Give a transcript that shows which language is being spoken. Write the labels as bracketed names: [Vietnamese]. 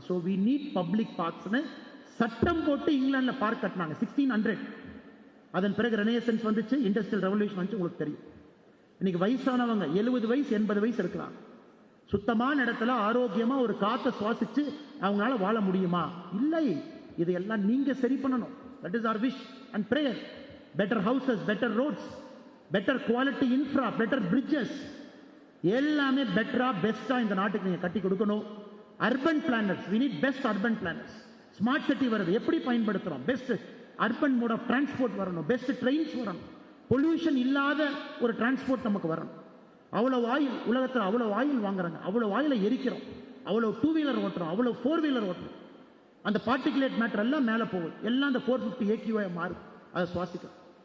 [English] so we need public பார்க்ஸ்னு [Tamil] சட்டம் போட்டு இங்கிலாந்துல பார்க் கட்டினாங்க 1600. அதன் பிறகு ரெனேசன்ஸ் வந்துச்சு, இண்டஸ்ட்ரியல் ரெவல்யூஷன் வந்துச்சு. உங்களுக்கு தெரியும், இன்னைக்கு வயசானவங்க 70 வயசு 80 வயசு இருக்கலாம், சுத்தமான இடத்துல ஆரோக்கியமா ஒரு காற்றை சுவாசிச்சு அவங்களால வாழ முடியுமா? இல்லை. இதையெல்லாம் நீங்க சரி பண்ணணும். [English] That is our wish and prayer. better houses, better roads, better quality infra, better bridges, [Tamil] எல்லாமே பெட்டரா பெஸ்டா இந்த நாட்டுக்கு நீங்க கட்டி கொடுக்கணும். [English] Urban planners, we need best urban planners. [Tamil] Smart city வருது, எப்படி பயன்படுத்துறோம்? Best urban mode of transport வரணும், பெஸ்ட் ட்ரெயின்ஸ் வரணும், பொல்யூஷன் இல்லாத ஒரு டிரான்ஸ்போர்ட் நமக்கு வரணும். அவ்வளவு ஆயில், உலகத்தில் அவ்வளவு ஆயில் வாங்குறாங்க, அவ்வளவு ஆயில எரிக்கிறோம், அவ்வளவு 2 வீலர் ஓட்டுறோம், அவ்வளவு 4 வீலர் ஓட்டுறோம். அந்த பார்ட்டிகுலேட் மேட்டர் எல்லாம் மேலே போகுது, எல்லாம் அந்த 450 AQI மாறும், அதை சுவாசிக்கும்.